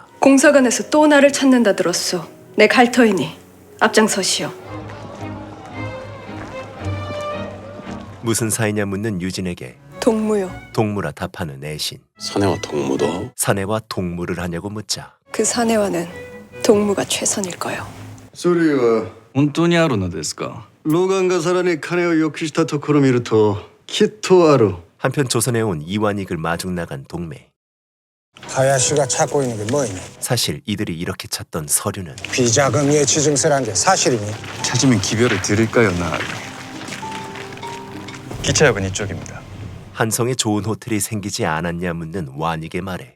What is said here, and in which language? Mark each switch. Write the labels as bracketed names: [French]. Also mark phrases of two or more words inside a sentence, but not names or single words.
[Korean] 공사관에서 또 나를 찾는다 들었소. 내 갈터이니 앞장서시오. 무슨 사이냐 묻는 유진에게 동무요. 동무라 답하는 애신. 사내와 동무도? 사내와 동무를 하냐고 묻자 그 사내와는 동무가 최선일 거요. [Japanese] それは本当にあるのですか老眼がさらに金を要求したところを見るときっとある。 [Korean] 한편 조선에 온 이완익을 마중 나간 동매. 하야시가 찾고 있는 게 뭐이니? 사실 이들이 이렇게 찾던 서류는 비자금 예치 증서란 게 사실이니? 찾으면 기별을 드릴까요, 나? 기차역은 이쪽입니다. 한성에 좋은 호텔이 생기지 않았냐 묻는 완익의 말에